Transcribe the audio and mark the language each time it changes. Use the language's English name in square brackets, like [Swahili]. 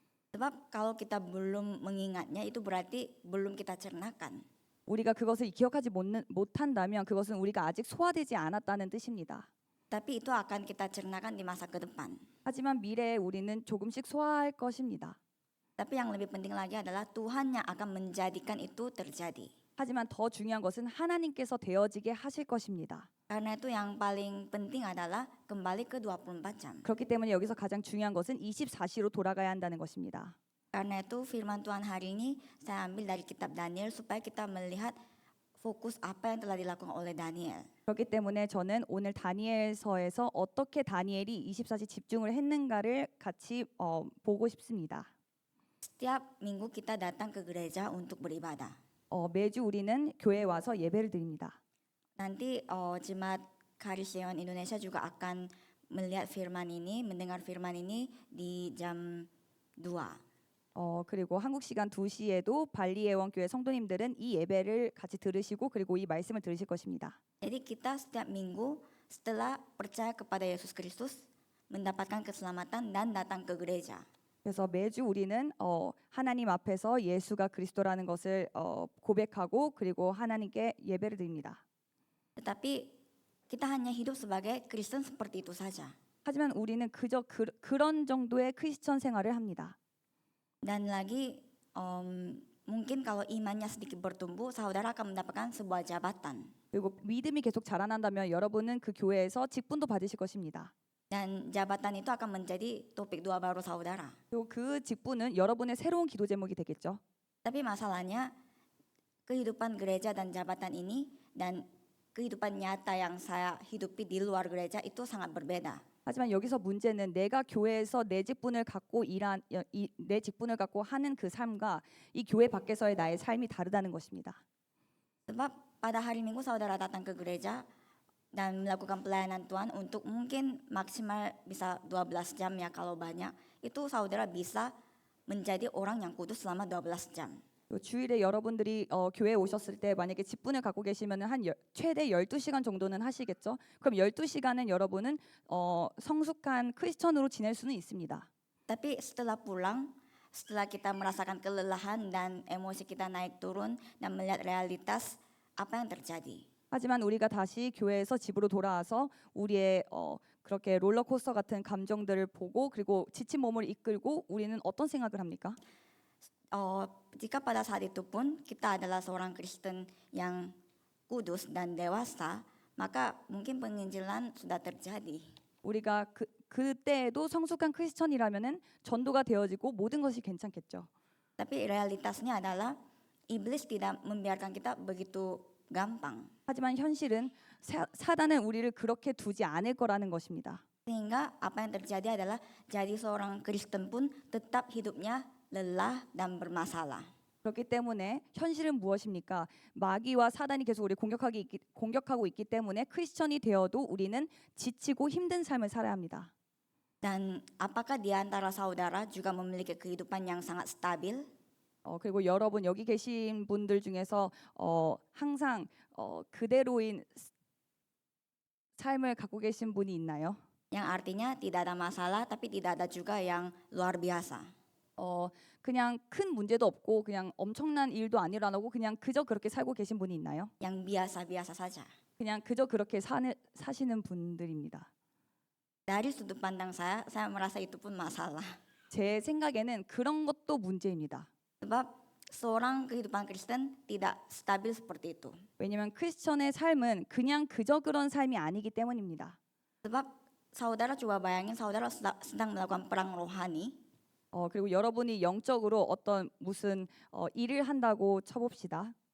[Indonesian] Sebab kalau kita belum mengingatnya itu berarti belum kita cernakan. [Korean] 우리가 그것을 기억하지 못한다면 그것은 우리가 아직 소화되지 않았다는 뜻입니다. [Indonesian] Tapi itu akan kita cernakan di masa ke depan. [Korean] 하지만 미래에 우리는 조금씩 소화할 것입니다. [Indonesian] Tapi yang lebih penting lagi adalah Tuhan yang akan menjadikan itu terjadi. [Korean] 하지만 더 중요한 것은 하나님께서 되어지게 하실 것입니다. [Indonesian] Karena itu yang paling penting adalah kembali ke 24 jam. [Korean] 그렇기 때문에 여기서 가장 중요한 것은 24시로 돌아가야 한다는 것입니다. [Indonesian] Karena itu firman Tuhan hari ini saya ambil dari kitab Daniel supaya kita melihat fokus apa yang telah dilakukan oleh Daniel. [Korean] 그렇기 때문에 저는 오늘 다니엘서에서 어떻게 다니엘이 24시 집중을 했는가를 같이 보고 싶습니다. [Indonesian] Setiap minggu kita datang ke gereja untuk beribadah. [Korean] 매주 우리는 교회에 와서 예배를 드립니다. [Indonesian] Nanti Jemaat Karisyeon Indonesia juga akan melihat firman ini, mendengar firman ini di jam 2. [Korean] 그리고 한국 시간 2시에도 발리예원교회 성도님들은 이 예배를 같이 들으시고 그리고 이 말씀을 들으실 것입니다. [Indonesian] Jadi kita setiap minggu setelah percaya kepada Yesus Kristus mendapatkan keselamatan dan datang ke gereja. [Korean] 그래서 매주 우리는 하나님 앞에서 예수가 그리스도라는 것을 고백하고 그리고 하나님께 예배를 드립니다. [Indonesian] Tetapi kita hanya hidup sebagai Kristen seperti itu saja. [Korean] 하지만 우리는 그저 그런 정도의 크리스천 생활을 합니다. [Indonesian] Dan lagi mungkin kalau imannya sedikit bertumbuh, saudara akan mendapatkan sebuah jabatan. [Korean] 그리고 믿음이 계속 자라난다면 여러분은 그 교회에서 직분도 받으실 것입니다. [Indonesian] Dan jabatan itu akan menjadi topik doa baru saudara. [Korean] 그리고 그 직분은 여러분의 새로운 기도 제목이 되겠죠. [Indonesian] Tapi masalahnya kehidupan gereja dan jabatan ini dan kehidupan nyata yang saya hidupi di luar gereja itu sangat berbeda. [Korean] 하지만 여기서 문제는 내가 교회에서 내 직분을 갖고 내 직분을 갖고 하는 그 삶과 이 교회 밖에서의 나의 삶이 다르다는 것입니다. [Indonesian] Sebab pada hari Minggu saudara datang ke gereja dan melakukan pelayanan Tuhan untuk mungkin maksimal bisa 12 jam ya kalau banyak. Itu saudara bisa menjadi orang yang kudus selama 12 jam. [Korean] 주일에 여러분들이 교회에 오셨을 때 만약에 직분을 갖고 계시면 최대 12시간 정도는 하시겠죠. 그럼 12시간은 여러분은 성숙한 크리스천으로 지낼 수는 있습니다. [Indonesian] Tapi setelah pulang, setelah kita merasakan kelelahan dan emosi kita naik turun dan melihat realitas apa yang terjadi. [Korean] 하지만 우리가 다시 교회에서 집으로 돌아와서 우리의 그렇게 롤러코스터 같은 감정들을 보고 그리고 지친 몸을 이끌고 우리는 어떤 생각을 합니까? [Indonesian] Jika pada saat itu pun kita adalah seorang Kristen yang kudus dan dewasa, maka mungkin penginjilan sudah terjadi. [Korean] 우리가 그때에도 성숙한 크리스천이라면은 전도가 되어지고 모든 것이 괜찮겠죠. [Indonesian] Tapi realitasnya adalah iblis tidak membiarkan kita begitu gampang. [Korean] 하지만 현실은 사단은 우리를 그렇게 두지 않을 거라는 것입니다. [Indonesian] Sehingga apa yang terjadi adalah jadi seorang Kristen pun tetap hidupnya lelah dan bermasalah. [Korean] 그렇기 때문에 현실은 무엇입니까? 마귀와 사단이 계속 우리 공격하고 있기 때문에 크리스천이 되어도 우리는 지치고 힘든 삶을 살아야 합니다. [Indonesian] Dan apakah di antara saudara juga memiliki kehidupan yang sangat stabil? [Korean] 그리고 여러분 여기 계신 분들 중에서 항상 그대로인 삶을 갖고 계신 분이 있나요? [Indonesian] Yang artinya tidak ada masalah tapi tidak ada juga yang luar biasa. [Korean] 그냥 큰 문제도 없고 그냥 엄청난 일도 안 일어나고 그냥 그저 그렇게 살고 계신 분이 있나요? [Indonesian] Yang biasa-biasa saja. [Korean] 그냥 그저 그렇게 사시는 분들입니다. [Indonesian] Dari sudut pandang saya merasa itu pun masalah. [Korean] 제 생각에는 그런 것도 문제입니다. [Indonesian] Sebab seorang kehidupan Kristen tidak stabil seperti itu. [Korean] 왜냐하면 크리스천의 삶은 그냥 그저 그런 삶이 아니기 때문입니다. [Indonesian] Sebab saudara coba bayangin saudara sedang melakukan perang rohani. [Korean] 그리고 여러분이 영적으로 어떤 무슨 일을 한다고 쳐봅시다.